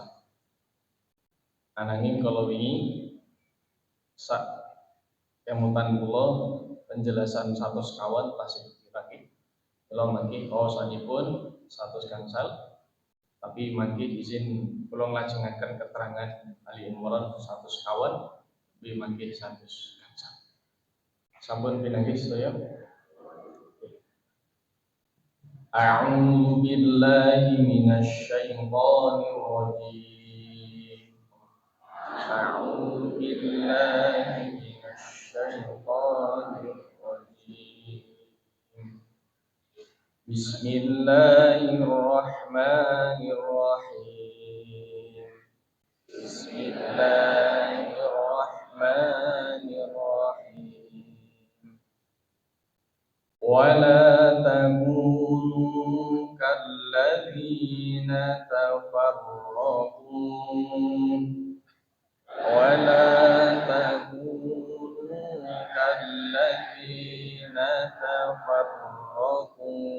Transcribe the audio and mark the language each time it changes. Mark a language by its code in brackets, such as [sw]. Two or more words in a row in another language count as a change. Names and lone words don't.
[jv] Ananging kalau wingi sak kemutan kula penjelasan 100 kawan tasih dikiraki. Kula mangke wawasanipun 100 gangsal, tapi mangke izin kula nglajengaken keterangan Ali Imran 100 kawan, bi mangke 100 gangsal. Sampun pinanggih sedaya. [ar] أعوذ بالله من الشيطان الرجيم. أعوذ بالله من الشيطان الرجيم. بسم الله الرحمن الرحيم. بسم الله الرحمن الرحيم. ولا تكونوا كالذين تفرقوا ولا تكونوا كالذين تفرقوا